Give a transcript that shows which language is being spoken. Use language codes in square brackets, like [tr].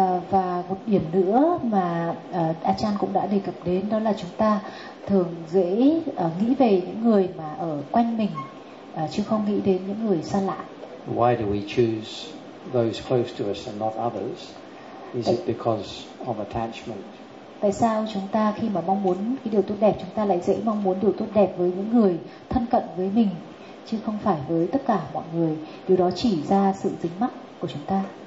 [vi] Và một điểm nữa mà Ajahn cũng đã đề cập đến đó là chúng ta thường dễ nghĩ về những người mà ở quanh mình, chứ không nghĩ đến những người xa lạ. [en] Why do we choose those close to us and not others? Is it because of attachment? [vi] Tại sao chúng ta khi mà mong muốn cái điều tốt đẹp, chúng ta lại dễ mong muốn điều tốt đẹp với những người thân cận với mình chứ không phải với tất cả mọi người? Điều đó chỉ ra sự dính mắc của chúng ta.